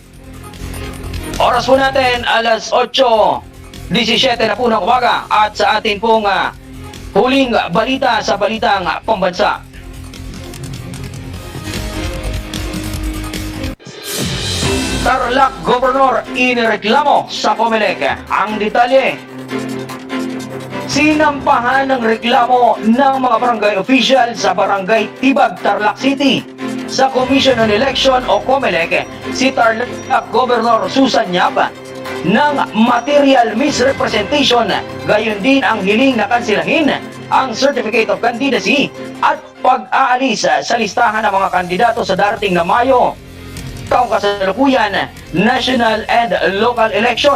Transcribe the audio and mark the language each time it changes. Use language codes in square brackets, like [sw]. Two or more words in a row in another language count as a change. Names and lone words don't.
[tl] Oras po natin, alas 8:17 na po ng umaga, at sa atin pong huling balita sa balitang pambansa. Tarlac Governor inireklamo sa COMELEC. Ang detalye, sinampahan ng reklamo ng mga barangay official sa Barangay Tibag, Tarlac City sa Commission on Election o COMELEC si Tarlac Governor Susan Yap ng [en] material misrepresentation, [tl] gayon din ang hiling na kansilahin ang [en] Certificate of Candidacy [tl] at pag-aalis sa listahan ng mga kandidato sa darating na Mayo taong kasalukuyan [en] national and local election.